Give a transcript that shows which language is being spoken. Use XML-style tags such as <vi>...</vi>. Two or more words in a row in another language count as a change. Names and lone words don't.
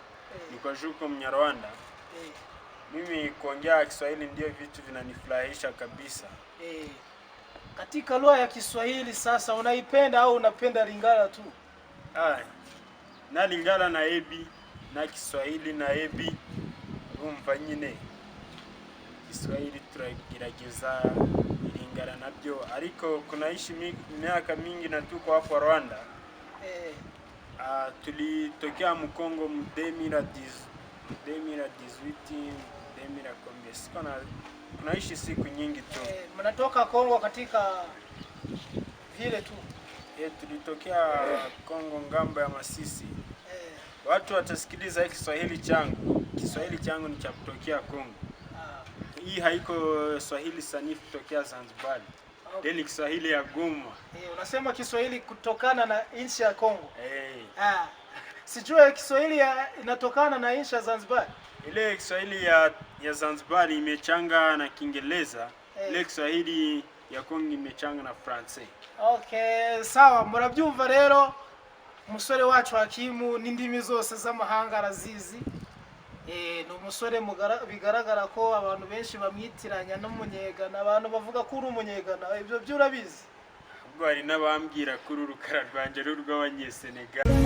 <sw>Niko juko Mnyarwanda. Mimi kuongea Kiswahili ndio vitu vinanifurahisha kabisa. Katika lugha ya Kiswahili sasa unaipenda au unapenda Lingala tu? Na Lingala na Ebi na Kiswahili na Ebi</sw> <rw>umva nyine Kiswahili turagerageza, Lingala nabyo, ariko</rw> <sw>kunaishi miaka mingi na tuko hapo Rwanda. Tulitokea mu Kongo mu 2018 kunaishi siku nyingi tu. Mnatoka Kongo katika vile tu? Tulitokea Kongo ngambo ya Masisi. Watu watasikiliza Kiswahili changu. Kiswahili changu ni cha kutokea Kongo. Hii haiko Swahili sanifu kutokea Zanzibar. Ni Kiswahili ya Goma. Unasema Kiswahili kutokana na nchi ya Kongo. Sijua Kiswahili inatokana na nchi ya Zanzibar. Ile Kiswahili ya Zanzibar imechanga na Kiingereza. Ile Kiswahili ya Kongo imechanga na Francais. Okay, sawa.</sw> <rw>Murabyumva rero umusore wacu Hakimu n'indimi zose z'amahanga arazizi. Ni umusore bigaragara ko abantu benshi bamwitiranya n'umunyegana, abantu bavuga ko uri umunyegana, ibyo byo urabizi? Ubwo hari n'abambwira ko uru rukara rwanjye ari urw'abanyesenegal.</rw>